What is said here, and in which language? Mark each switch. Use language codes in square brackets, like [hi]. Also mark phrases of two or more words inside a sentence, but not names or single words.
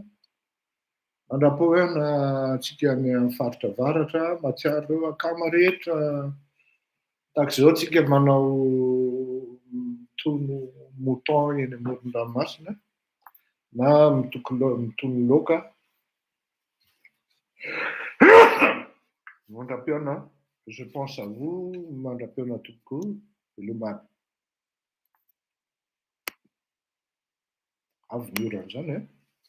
[mg] Mandrapahoana atsika any amin'ny faritra avaratra, matsiaro ireo akama rehetra. Tahaka izao atsika manao mitono mouton eny amoron-dranomasina na mitono laoka. Mandra-piona, [fr] je pense à vous, [mg] mandra-piona tokoa, veloma. Avy miorana zany